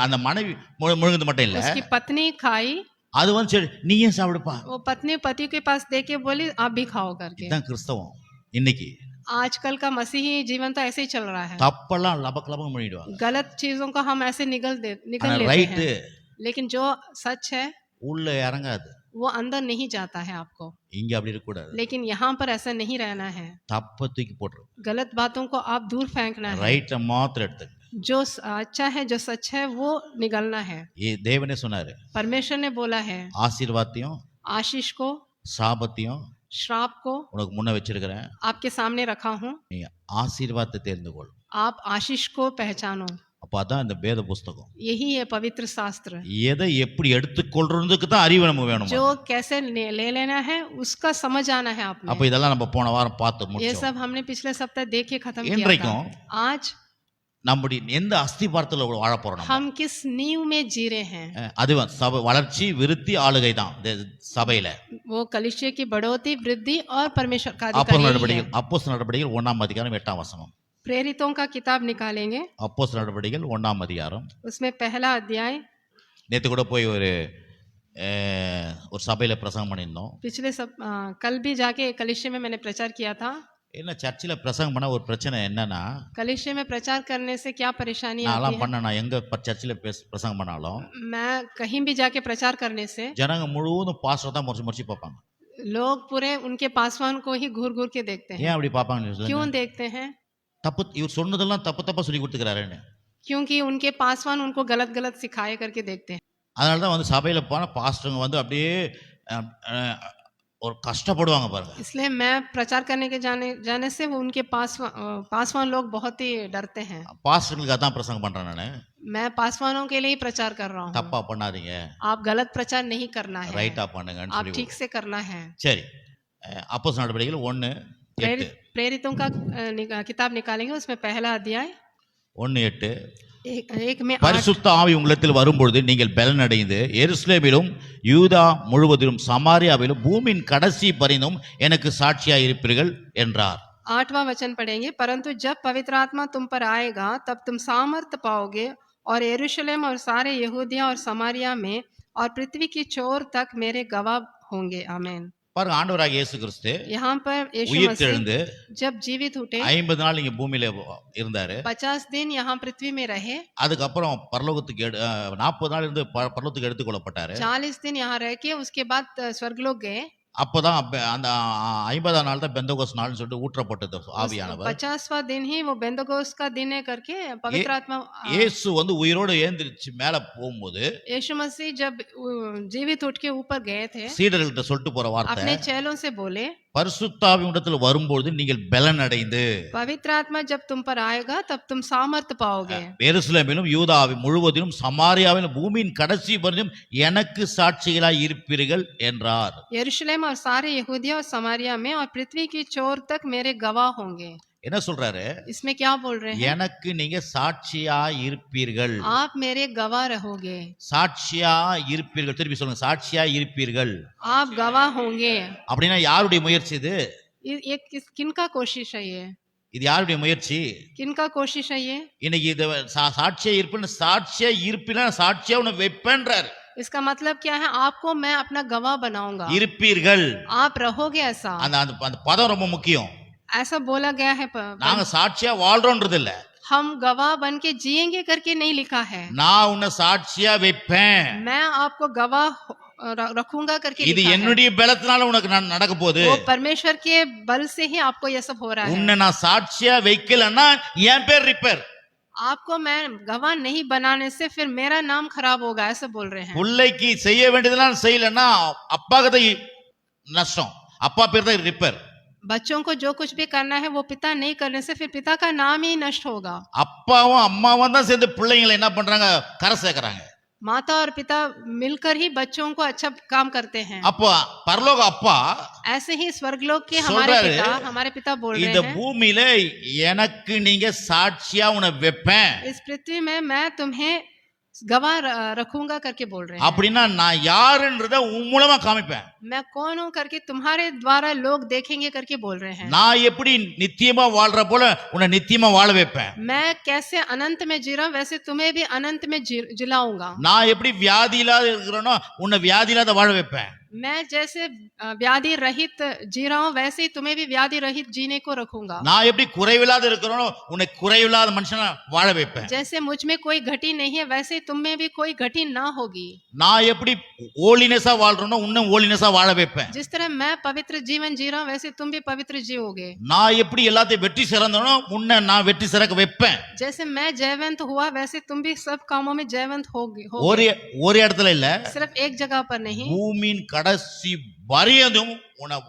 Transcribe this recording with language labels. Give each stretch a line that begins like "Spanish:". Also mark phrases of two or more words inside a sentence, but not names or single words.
Tamil: அந்த மனைவி முழுங்குது மட்டும் இல்ல,
Hindi: उसकी पत्नी खाई।
Tamil: அது வந்து சரி நீ ஏன் சாப்பிடுப்பா.
Hindi: वो पत्नी पति के पास दे के बोली आप भी खाओ करके।
Tamil: இதுதான் கிறிஸ்தவம் இன்னைக்கு.
Hindi: आजकल का मसीही जीवन तो ऐसे ही चल रहा है,
Tamil: தப்பெல்லாம் லபக் லபக் பண்ணிடுவாங்க.
Hindi: गलत चीजों को हम ऐसे निगल
Tamil: ஆனா
Hindi: लेते
Tamil: ரைட்டு
Hindi: हैं, लेकिन जो सच है
Tamil: உள்ள இறங்காது.
Hindi: वो अंदर नहीं जाता है आपको।
Tamil: இங்க அப்படி இருக்க கூடாது.
Hindi: लेकिन यहाँ पर ऐसा नहीं रहना है,
Tamil: தப்ப தூக்கி போட்டுரு.
Hindi: गलत बातों को आप दूर फेंकना है,
Tamil: ரைட்ட மாத்திரம் எடுத்துக்க.
Hindi: जो अच्छा है जो सच है वो निगलना है।
Tamil: தேவனே சொன்னாரு,
Hindi: परमेश्वर ने बोला है
Tamil: ஆசீர்வாதத்தையும்
Hindi: आशीष को
Tamil: சாபத்தையும்
Hindi: श्राप को
Tamil: உனக்கு முன்ன வச்சிருக்கிறேன்.
Hindi: आपके सामने रखा हूँ,
Tamil: நீ ஆசீர்வாதத்தை தெரிந்து கொள்.
Hindi: आप आशीष को पहचानो।
Tamil: அப்ப அதான் இந்த வேத புஸ்தகம்.
Hindi: यही है पवित्र शास्त्र,
Tamil: எதை எப்படி எடுத்துக்கொள்றதுக்கு தான் அறிவு நமக்கு வேணும்.
Hindi: जो कैसे ले लेना है उसका समझ आना है आप
Tamil: அப்ப இதெல்லாம் நம்ம போன வாரம் பார்த்து
Hindi: ये
Tamil: முடிச்சோம்.
Hindi: सब हमने पिछले सप्ताह देख के खत्म किया
Tamil: இன்றைக்கும்
Hindi: था। आज
Tamil: நம்முடைய எந்த அஸ்திபாரத்துல வாழ போறோம் நம்ம?
Hindi: हम किस नींव में जी रहे हैं?
Tamil: அது சபை வளர்ச்சி விருத்தி ஆளுகை தான் சபையில.
Hindi: वो कलीसिया की बढ़ोतरी वृद्धि और परमेश्वर का
Tamil: அப்போஸ்தலர்
Hindi: अधिकार है।
Tamil: நடவடிக்கைகள் அப்போஸ்தலர் நடவடிக்கைகள் 1ஆம் அதிகாரம் 8ஆம் வசனம்.
Hindi: प्रेरितों का किताब निकालेंगे,
Tamil: அப்போஸ்தலர் நடவடிக்கைகள் 1ஆம் அதிகாரம்.
Hindi: उसमें पहला अध्याय।
Tamil: நேத்து கூட போய் ஒரு சபையில பிரசங்கம் பண்ணியிருந்தோம்.
Hindi: पिछले कल भी जाके कलीसिया में मैंने प्रचार किया था।
Tamil: என்ன சர்ச்சில் பிரசங்கம் பண்ண ஒரு பிரச்சனை என்னன்னா,
Hindi: कलीसिया में प्रचार करने से क्या परेशानी आती
Tamil: நான்
Hindi: है?
Tamil: பண்ண நான் எங்க சர்ச்சில் பிரசங்கம் பண்ணாலும்
Hindi: मैं कहीं भी जाके प्रचार करने से
Tamil: ஜனங்க முழுவதும் பாஸ்டர் தான் முறைச்சு முறைச்சு பார்ப்பாங்க.
Hindi: लोग पूरे उनके पासवान को ही घूर घूर के देखते हैं।
Tamil: ஏன் அப்படி பார்ப்பாங்க?
Hindi: क्यों देखते हैं?
Tamil: தப்பு இவர் சொன்னதெல்லாம் தப்பு தப்பா சொல்லி கொடுத்துக்கிறாருன்னு.
Hindi: क्योंकि उनके पासवान उनको गलत गलत सिखाए करके देखते हैं।
Tamil: அதனால தான் சபையில போன பாஸ்டருங்க அப்படியே ஒரு கஷ்டப்படுவாங்க பாருங்க.
Hindi: इसलिए मैं प्रचार करने के जाने से वो उनके पासवान लोग बहुत ही डरते हैं।
Tamil: பாஸ்டர்களுக்கு அதான் பிரசங்கம் பண்றேன் நானு.
Hindi: मैं पासवानों के लिए ही प्रचार कर रहा हूँ।
Tamil: தப்பா பண்ணாதீங்க,
Hindi: आप गलत प्रचार नहीं करना है,
Tamil: ரைட்டா பண்ணுங்கன்னு
Hindi: आप
Tamil: சொல்லி.
Hindi: ठीक से करना है।
Tamil: சரி, அப்போஸ்தலர் நடவடிக்கைகள் 1:8.
Hindi: प्रेरितों का किताब निकालेंगे, उसमें पहला अध्याय
Tamil: 1:8.
Hindi: एक में 8।
Tamil: பரிசுத்த ஆவி உங்களிடத்தில் வரும்பொழுது நீங்கள் பலன் அடைந்து எருசலேமிலும் யூதா முழுவதிலும் சமாரியாவிலும் பூமியின் கடைசி பரிந்தும் எனக்கு சாட்சியாய் இருப்பீர்கள் என்றார்.
Hindi: 8वां वचन पढ़ेंगे। परंतु जब पवित्र आत्मा तुम पर आएगा तब तुम सामर्थ पाओगे और यरूशलेम और सारे यहूदिया और समारिया में और पृथ्वी की छोर तक मेरे गवाह होंगे। आमीन।
Tamil: பாருங்க, ஆண்டவராகிய இயேசு கிறிஸ்து
Hindi: यहाँ पर यीशु
Tamil: உயிர்
Hindi: मसीह
Tamil: தெழுந்து
Hindi: जब जीवित उठे
Tamil: 50 நாள் இங்க பூமியில இருந்தாரு.
Hindi: 50 दिन यहाँ पृथ्वी में रहे,
Tamil: அதுக்கப்புறம் பரலோகத்துக்கு 40 நாள் இருந்து பரலோகத்துக்கு எடுத்துக்கொள்ளப்பட்டாரு.
Hindi: 40 दिन यहाँ रह के उसके बाद स्वर्गलोक गए।
Tamil: அப்பதான் அந்த 50ஆம் நாள் தான் பெந்தகோஸ்து நாள்னு சொல்லிட்டு ஊற்றப்பட்டது ஆவியானவர்.
Hindi: 50वां दिन ही वो बेंदगोस का दिन है करके पवित्र आत्मा।
Tamil: இயேசு உயிரோடு ஏந்திரிச்சு மேல போகும்போது
Hindi: यीशु मसीह जब जीवित उठ के ऊपर गए थे,
Tamil: சீடர்கள்ட்ட சொல்லிட்டு போற வார்த்தை,
Hindi: अपने चेलों से बोले
Tamil: பரிசுத்த ஆவி உங்களிடத்தில் வரும்போது நீங்கள் பலன் அடைந்து
Hindi: पवित्र आत्मा जब तुम पर आएगा तब तुम सामर्थ पाओगे।
Tamil: எருசலேமிலும் யூதாவி முழுவதிலும் சமாரியாவிலும் பூமியின் கடைசி பரிந்தும் எனக்கு சாட்சிகளாய் இருப்பீர்கள் என்றார்.
Hindi: यरूशलेम और सारे यहूदिया और समारिया में और पृथ्वी की छोर तक मेरे गवाह होंगे।
Tamil: என்ன சொல்றாரு?
Hindi: इसमें क्या बोल रहे हैं?
Tamil: எனக்கு நீங்க சாட்சியாய் இருப்பீர்கள்.
Hindi: आप मेरे गवाह रहोगे।
Tamil: சாட்சியாய் இருப்பீர்கள். திருப்பி சொல்லுங்க, சாட்சியாய் இருப்பீர்கள்.
Hindi: आप गवाह होंगे।
Tamil: அப்படின்னா யாருடைய முயற்சி இது?
Hindi: ये किनका कोशिश है?
Tamil: இது யாருடைய முயற்சி?
Hindi: किनका कोशिश है ये?
Tamil: இன்னைக்கு இது சாட்சியா இருப்பேன், சாட்சியா இருப்பினா சாட்சியா உன்னை வைப்பேன்றார்.
Hindi: इसका मतलब क्या है? आपको मैं अपना गवाह बनाऊंगा।
Tamil: இருப்பீர்கள்,
Hindi: आप रहोगे ऐसा।
Tamil: அந்த பதம் ரொம்ப முக்கியம்.
Hindi: ऐसा बोला गया है।
Tamil: நாங்க சாட்சியா வாழ்றோம்ன்றது இல்ல,
Hindi: हम गवाह बन के जिएंगे करके नहीं लिखा है।
Tamil: நான் உன்னை சாட்சியா வைப்பேன்,
Hindi: मैं आपको गवाह रखूंगा करके
Tamil: இது
Hindi: लिखा है।
Tamil: என்னுடைய பலத்தினால உனக்கு நடக்க போகுது.
Hindi: वो परमेश्वर के बल से ही आपको ये सब हो रहा है।
Tamil: உன்னை நான் சாட்சியா வைக்கலன்னா என் பேர் ரிப்பேர்.
Hindi: आपको मैं गवाह नहीं बनाने से फिर मेरा नाम खराब होगा, ऐसा बोल रहे हैं।
Tamil: பிள்ளைக்கு செய்ய வேண்டியதெல்லாம் செய்யலன்னா அப்பாக்கு தான் நஷ்டம், அப்பா பேர் தான் ரிப்பேர்.
Hindi: बच्चों को जो कुछ भी करना है वो पिता नहीं करने से फिर पिता का नाम ही नष्ट होगा।
Tamil: அப்பாவும் அம்மாவும் தான் சேர்ந்து பிள்ளைங்களை என்ன பண்றாங்க? கரை சேர்க்கறாங்க.
Hindi: माता और पिता मिलकर ही बच्चों को अच्छा काम करते हैं।
Tamil: அப்பா பரலோக அப்பா
Hindi: ऐसे ही स्वर्गलोक के
Tamil: சொல்றாரு,
Hindi: हमारे पिता बोल
Tamil: இந்த
Hindi: रहे हैं,
Tamil: பூமியில எனக்கு நீங்க சாட்சியா உன்னை வைப்பேன்.
Hindi: इस पृथ्वी में मैं तुम्हें गवाह रखूंगा करके बोल रहे हैं।
Tamil: அப்படின்னா நான் யாருன்றத உன் மூலமா காமிப்பேன்.
Hindi: मैं कौन हूं करके तुम्हारे द्वारा लोग देखेंगे करके बोल रहे हैं।
Tamil: நான் எப்படி நித்தியமா வாழ்ற போல உன்னை நித்தியமா வாழ வைப்பேன்.
Hindi: मैं कैसे अनंत में जी रहा हूं वैसे तुम्हें भी अनंत में जिलाऊंगा।
Tamil: நான் எப்படி வியாதி இல்லாத இருக்கிறேனோ உன்னை வியாதி இல்லாத வாழ வைப்பேன்.
Hindi: मैं जैसे व्याधि रहित जी रहा हूं वैसे ही तुम्हें भी व्याधि रहित जीने को रखूंगा।
Tamil: நான் எப்படி குறைவில்லாத இருக்கிறேனோ உன்னை குறைவில்லாத மனுஷனா வாழ வைப்பேன்.
Hindi: जैसे मुझ में कोई घटी नहीं है वैसे ही तुम में भी कोई घटी ना होगी।
Tamil: நான் எப்படி ஹோலினஸா வாழ்றேனோ உன்னை ஹோலினஸா வாழ வைப்பேன்.
Hindi: जिस तरह मैं पवित्र जीवन जी रहा हूं वैसे तुम भी पवित्र जियोगे।
Tamil: நான் எப்படி எல்லாத்தையும் வெற்றி சிறந்தனோ உன்னை நான் வெற்றி சிறக்க வைப்பேன்.
Hindi: जैसे मैं जयवंत हुआ वैसे तुम भी सब कामों में जयवंत होगे।
Tamil: ஒரு இடத்துல இல்ல,
Hindi: सिर्फ एक जगह पर नहीं,
Tamil: பூமியின் கடைசி வரையதும் உணவு